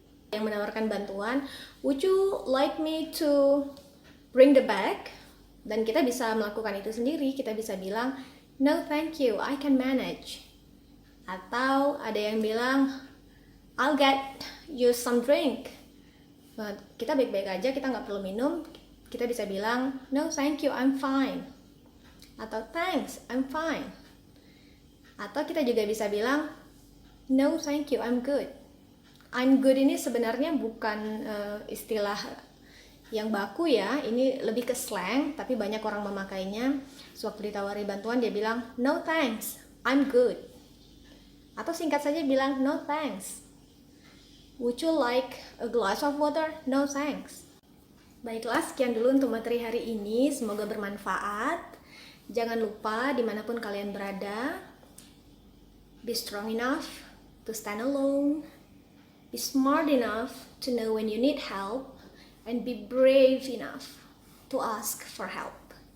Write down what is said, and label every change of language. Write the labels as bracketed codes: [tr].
[id] Yang menawarkan bantuan, [en] would you like me to bring the bag? [id] Dan kita bisa melakukan itu sendiri. Kita bisa bilang, [en] no thank you, I can manage. [id] Atau ada yang bilang, [en] I'll get you some drink. [id] Kita baik-baik aja, kita nggak perlu minum. Kita bisa bilang, [en] no thank you, I'm fine. Atau thanks, I'm fine. [id] Atau kita juga bisa bilang, [en] no thank you, I'm good. [id] I'm good ini sebenarnya bukan istilah yang baku ya, ini lebih ke slang, tapi banyak orang memakainya. Sewaktu ditawari bantuan dia bilang, [en] no thanks, I'm good. [id] Atau singkat saja bilang, [en] no thanks. Would you like a glass of water? No thanks. [id] Baiklah, sekian dulu untuk materi hari ini. Semoga bermanfaat. Jangan lupa dimanapun kalian berada, [en] be strong enough to stand alone, be smart enough to know when you need help, and be brave enough to ask for help.